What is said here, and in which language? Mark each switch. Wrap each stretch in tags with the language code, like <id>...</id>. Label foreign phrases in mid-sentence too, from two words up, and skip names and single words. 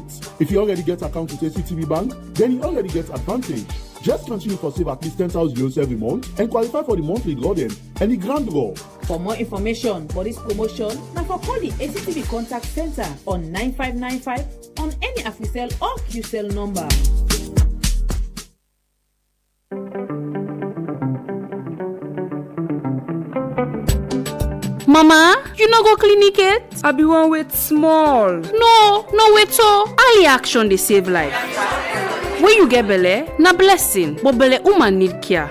<kri>If you already get account with ACTB Bank, then you already get advantage. Just continue for save at least 10,000 euros every month and qualify for the monthly draw then and the grand draw. For more information for this promotion, now for call the ACTB Contact Center on 9595 on any AfriCell or QCell number. Mama, you no go clinic it? I be one wait small. No wait so. Early action they save life. When you get belle, na blessing, but belle woman need care.</kri>